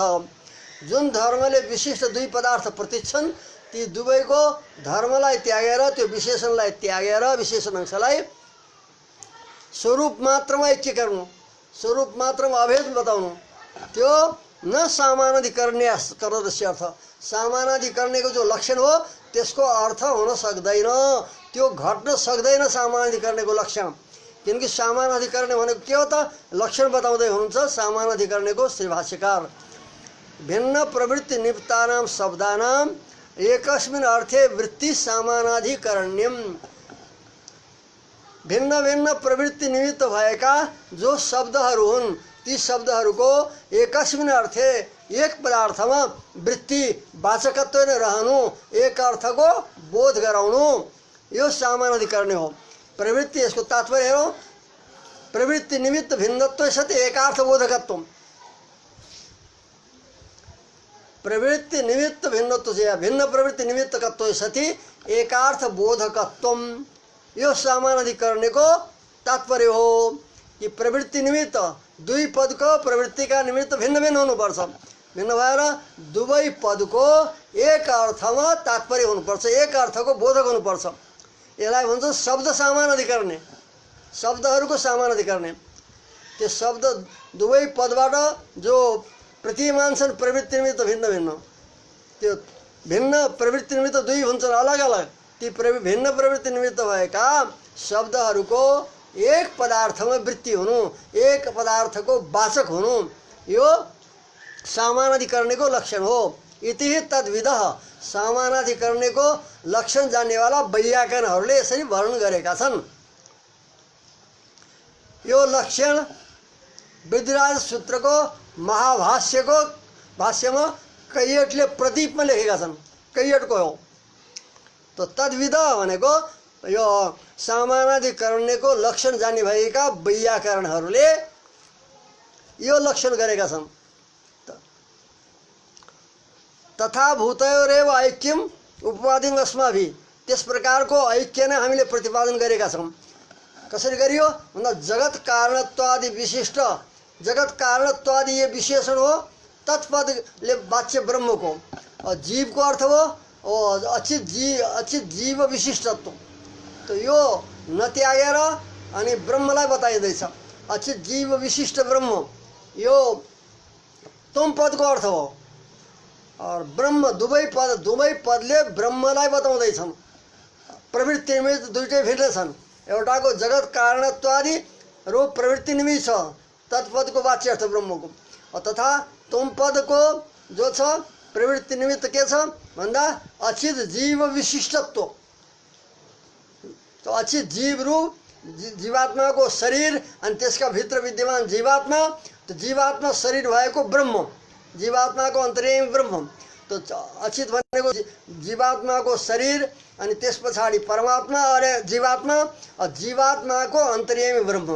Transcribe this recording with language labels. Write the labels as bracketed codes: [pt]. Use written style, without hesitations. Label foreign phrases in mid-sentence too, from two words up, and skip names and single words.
[ne] जुन धर्मले विशिष्ट दुई पदार्थ प्रतीत छन्, ती दुवैको धर्मलाई त्यागेर त्यो विशेषणलाई त्यागेर विशेषण अंशलाई स्वरूप मात्रमा ऐक्य गर्नु, स्वरूप मात्रमा अभेद बताउनु, त्यो न [sa] समानाधिकरणस्य अर्थ। [ne] समानाधिकरणको जो लक्षण हो त्यसको अर्थ हुन सक्दैन, त्यो घट्न सक्दैन समानाधिकरणको लक्षण। किनकि समानाधिकरण भनेको के हो त? लक्षण बताउँदै हुनुहुन्छ समानाधिकरणको श्री भाष्यकार। [sa] भिन्न प्रवृत्ति निमित्तानां शब्दानां एकस्मिन् अर्थे वृत्ति समानाधिकरण्यम। [ne] भिन्न भिन्न प्रवृत्ति निमित्त भएका जो शब्दहरू हुन्, ती शब्दहरूको [sa] एकस्मिन् अर्थे [ne] एक पदार्थमा वृत्ति वाचकत्व नै रहनु, एक अर्थको बोध गराउनु, यो समानाधिकरण हो। प्रवृत्ति यसको तात्पर्य हो [sa] प्रवृत्ति निमित्त भिन्नत्व सति एकार्थ बोधकत्व। प्रवृत्ति निमित्त भिन्नत्व से भिन्न प्रवृत्ति निमित्तकत्व सति एकार्थ बोधकत्व, [ne] यो समानाधिकरणको तात्पर्य हो। कि प्रवृत्ति निमित्त दुई पदको प्रवृत्तिका निमित्त भिन्न भिन्न हुनुपर्छ। भिन्न भएर दुवै पदको एक अर्थमा तात्पर्य हुनुपर्छ, एक अर्थको बोधक हुनुपर्छ। यसलाई भन्छ शब्द समानाधिकरण, शब्दहरूको समानाधिकरण। त्यो शब्द दुवै पदबाट जो प्रतिमान छन् प्रवृत्ति निमित्त भिन्न भिन्न, त्यो भिन्न प्रवृत्ति निमित्त दुई हुन्छन् अलग अलग। ती भिन्न प्रवृत्ति निमित्त भएका शब्दहरूको एक पदार्थमा वृत्ति हुनु, एक पदार्थको वाचक हुनु, यो समानाधिकरणको लक्षण हो। [sa] इति तद्विदः [ne] समानाधिकरणको लक्षण जान्नेवाला वैयाकरणहरूले यसरी वर्णन गरेका छन्। यो लक्षण वृद्धिराज सूत्रको महाभाष्यको भाष्यमा कैयटले प्रदीपमा लेखेका छन्। कैयटको हो। तो तद्विदः भनेको यो समानाधिकरणको लक्षण जान्ने भएका वैयाकरणहरूले यो लक्षण गरेका छन्। [sa] तथा भूतयोरेव ऐक्यम उपवादिम अस्माभिः, [ne] त्यस प्रकारको ऐक्य नै हामीले प्रतिपादन गरेका छौँ। कसरी गरियो भन्दा जगत कारणत्वादि विशिष्ट जगत कारणत्वादि ये विशेषण हो तत्पदले वाच्य [hi] ब्रह्म को, और जीव को [ne] अर्थ हो और अचित जीव विशिष्टत्व। तो यो नत्यागेर अनि ब्रह्मलाई बताइँदैछ। अचित जीव विशिष्ट ब्रह्म यो तुम पदको अर्थ हो, और ब्रह्म दुवै पदले ब्रह्मलाई बताउँदैछन्। प्रवृत्ति निमित्त दुईटै भिन्नै छन्। एउटाको जगत कारणत्वादि रूप प्रवृत्ति निमित्त छ, तत्पदको वाच्य अर्थ ब्रह्मको, तथा तुम पदको जो छ प्रवृत्ति निमित्त के छ भन्दा अचित जीव विशिष्टत्व। तो अचित जीव रूप जीवात्माको शरीर अनि त्यसका भित्र विद्यमान जीवात्मा, तो जीवात्मा शरीर भएको ब्रह्म, जीवात्माको अन्तर्यामी ब्रह्म। तो अचित भनेको जीवात्माको शरीर अनि त्यस पछाडि परमात्मा अरे जीवात्मा, और जीवात्माको अन्तर्यामी ब्रह्म।